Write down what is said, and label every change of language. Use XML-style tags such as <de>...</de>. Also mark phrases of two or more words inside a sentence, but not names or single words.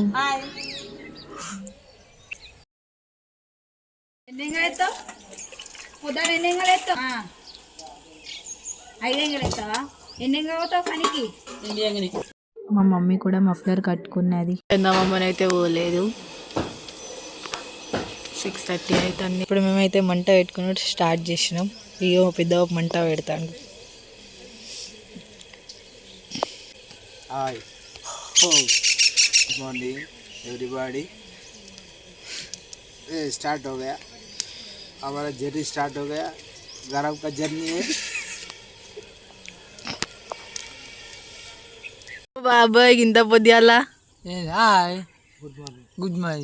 <te>మా మమ్మీ కూడా మఫ్లర్ కట్టుకున్నది. మమ్మని అయితే పోలేదు. 6:30 అవుతుంది. ఇప్పుడు మేమైతే మంట పెట్టుకుని స్టార్ట్ చేసినాం. ఇగో పెద్ద మంట పెడతాడు.</te> <en>hi good morning everybody.</en> <hi>ये स्टार्ट हो गया, हमारा जर्नी स्टार्ट हो गया. गरम का जर्नी है.</hi> <te>బాబాయ్ ఇంత పొద్దులా.</te> <en>hi good morning.</en>